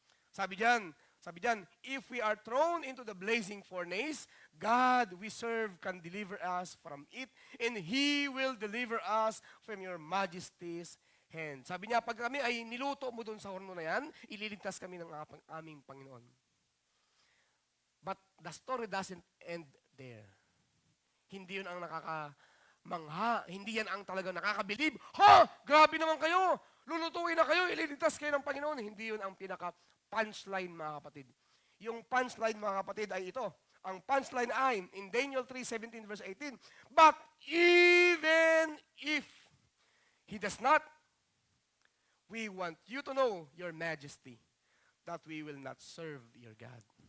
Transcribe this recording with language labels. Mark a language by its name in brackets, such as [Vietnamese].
[Filipino] Sabi diyan, [English] if we are thrown into the blazing furnace, God we serve can deliver us from it, and He will deliver us from your majesty's hand. [Filipino] Sabi niya, pag kami ay niluto mo doon sa horno na yan, ililigtas kami ng aming Panginoon. [English] But the story doesn't end there. [Filipino] Hindi yun ang nakakamangha. Hindi yan ang talagang nakakabilib. Grabe naman kayo! Lulutuin na kayo, ililigtas kayo ng Panginoon. Hindi yun ang pinaka-punchline, mga kapatid. Yung punchline, mga kapatid, ay ito. Ang punchline ay, [English] in Daniel 3:17 verse 18, "But even if He does not, we want you to know, your majesty, that we will not serve your God."